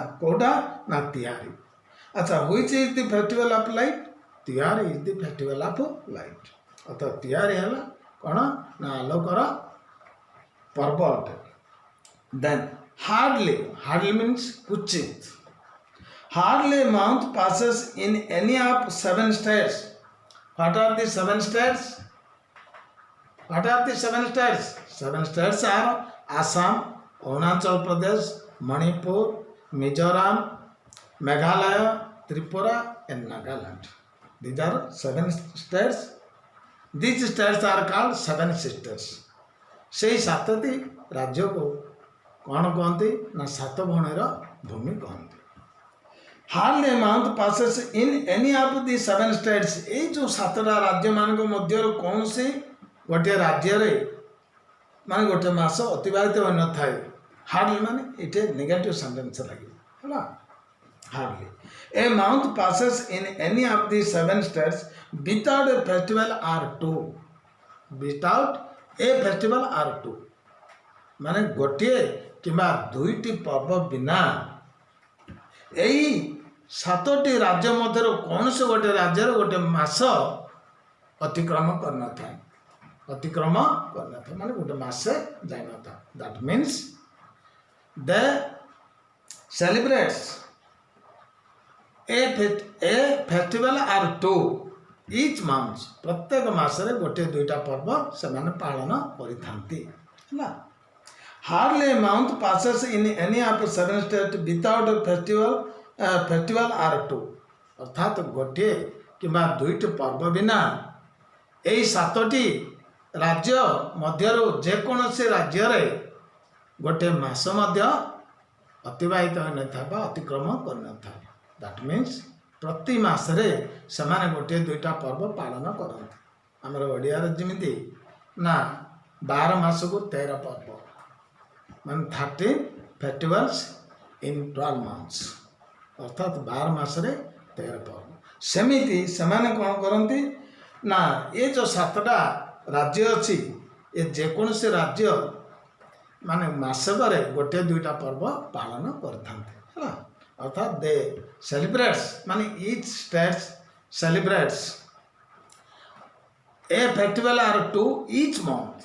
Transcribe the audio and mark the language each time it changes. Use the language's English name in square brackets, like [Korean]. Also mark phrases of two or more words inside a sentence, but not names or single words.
[Odia] କୋଉଟା ନା ତିହାରି। ଆଚ୍ଛା [English] which is the festival of light? [Odia] ତିହାର [English] is the festival of light [Odia] ଅର୍ଥାତ୍ ତିହାରି ହେଲା କ'ଣ ନା ଆଲୋକର ପର୍ବ ଅଟେ। [English] then hardly means କୁଚିତ। Hardly a month passes in any of 7 states. What are the 7 states? What are the 7 states? 7 states are Assam, Arunachal Pradesh, Manipur, Mizoram, Meghalaya, Tripura and Nagaland. These are 7 states. These states are called 7 sisters. [Odia] ସେଇ 7ଟି ରାଜ୍ୟକୁ କ'ଣ କହନ୍ତି ନା 7 ଭଉଣୀର ଭୂମି କହନ୍ତି। [English] Hardly a month passes in any of the 7 states. [Odia] ଏଇ ଯେଉଁ 7ଟା ରାଜ୍ୟ ମାନଙ୍କ ମଧ୍ୟରୁ କୌଣସି ଗୋଟିଏ ରାଜ୍ୟରେ ମାନେ ଗୋଟେ ମାସ ଅତିବାହିତ ହୋଇନଥାଏ। ହାର୍ଡଲି ମାନେ ଏଠି [English] negative sentence [Odia] ଲାଗିବ ହେଲା। [English] hardly a mouth passes in any of the 7 states without a festival or two. Without a festival or two [Odia] ମାନେ ଗୋଟିଏ କିମ୍ବା 2ଟି ପର୍ବ ବିନା ଏଇ 7ଟି ରାଜ୍ୟ ମଧ୍ୟରୁ କୌଣସି ଗୋଟେ ରାଜ୍ୟର ଗୋଟେ ମାସ ଅତିକ୍ରମ କରିନଥାଏ। ଅତିକ୍ରମ କରିନଥାଏ ମାନେ ଗୋଟେ ମାସେ ଯାଇନଥାଏ। [English] that means they celebrates a festival or two each month. [Odia] ପ୍ରତ୍ୟେକ ମାସରେ ଗୋଟିଏ 2ଟା ପର୍ବ ସେମାନେ ପାଳନ କରିଥାନ୍ତି ହେଲା। [English] Hardly a month passes in any of 7 states without a festival or two. [Odia] ଅର୍ଥାତ୍ ଗୋଟିଏ କିମ୍ବା 2ଟି ପର୍ବ ବିନା ଏଇ 7ଟି ରାଜ୍ୟ ମଧ୍ୟରୁ ଯେକୌଣସି ରାଜ୍ୟରେ ଗୋଟିଏ ମାସ ମଧ୍ୟ ଅତିବାହିତ ହୋଇନଥାଏ ବା ଅତିକ୍ରମ କରିନଥାଏ। [English] that means [Odia] ପ୍ରତି ମାସରେ ସେମାନେ ଗୋଟିଏ 2ଟା ପର୍ବ ପାଳନ କରନ୍ତି। ଆମର ଓଡ଼ିଆରେ ଯେମିତି ନା 12 ମାସକୁ 13 ପର୍ବ ମାନେ 13 [English] festivals in 12 months [Odia] ଅର୍ଥାତ୍ 12 ମାସରେ 13 ପର୍ବ। ସେମିତି ସେମାନେ କ'ଣ କରନ୍ତି ନା ଏ ଯେଉଁ 7ଟା ରାଜ୍ୟ ଅଛି ଏ ଯେକୌଣସି ରାଜ୍ୟ ମାନେ ମାସକରେ ଗୋଟିଏ 2ଟା ପର୍ବ ପାଳନ କରିଥାନ୍ତି ହେଲା। [English] ଅର୍ଥାତ୍ they celebrates ମାନେ each states celebrates a festival or two each month.